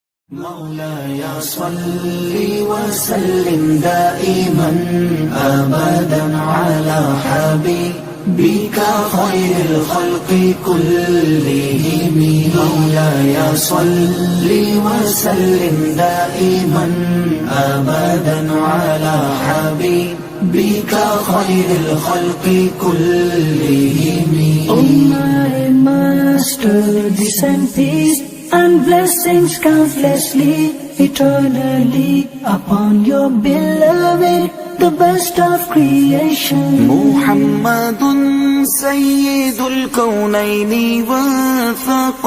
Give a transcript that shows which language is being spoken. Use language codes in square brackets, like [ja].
[ar] مولاي صل وسلم دائما أبدا على حبيبك خير الخلق كلهم. مولاي صل وسلم دائما أبدا على حبيبك خير الخلق كلهم. [en] Oh my Master, peace and peace and blessings countlessly, eternally upon your beloved, the best of creation. [ar] محمد سيد الكونين والثقلين.